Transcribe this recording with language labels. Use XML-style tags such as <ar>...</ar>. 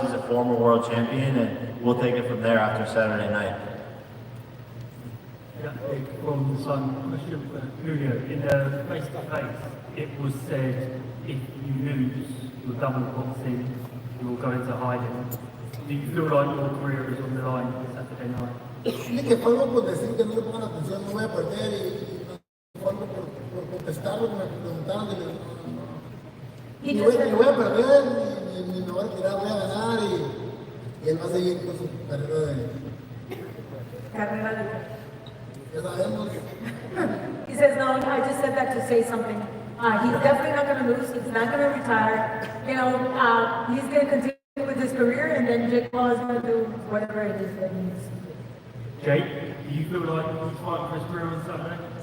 <en>He's a former world champion, and we'll take it from there after Saturday night. Yeah, from Sun, question for Julio. In the face-to-face, it was said if you lose your double boxing, you'll go into hiding. Do you feel like your career is on the line Saturday night?</en> <es>Sí, que fue algo por decir que no le pongan atención, no voy a perder y fue algo por contestar lo que me preguntaron. Ni voy a perder, ni me voy a tirar, voy a ganar y Y él va a seguir con su carrera de... Carrera de... Ya sabemos.</es> <en>He says, no, I just said that to say something. He's definitely not going to lose. He's not going to retire. You know, he's going to continue with his career, and then Jake Paul is going to do whatever it is that he needs to do. Jake, do you feel like he's fighting for his career on Saturday?</en>